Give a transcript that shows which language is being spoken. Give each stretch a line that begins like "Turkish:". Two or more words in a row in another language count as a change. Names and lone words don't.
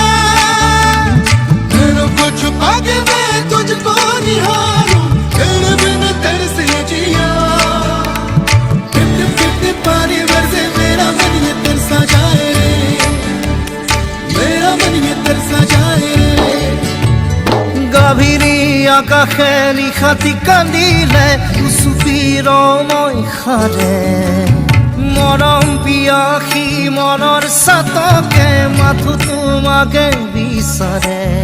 Hindi: तेरे को छुपा के मैं तुझको निहारूं तेरे बिन तेरे से जिया टिप टिप टिप टिप पानी बरसे मेरा मन ये तरसा जाए रे मेरा मन ये तरसा जाए रे
Assamese: গভীরি আকাশে নিশাতি কান্দিলে উচুপিৰ মই সাৰে মৰম পিয়াসী মনৰ চাতকে মাথো তোমাকে বিচাৰে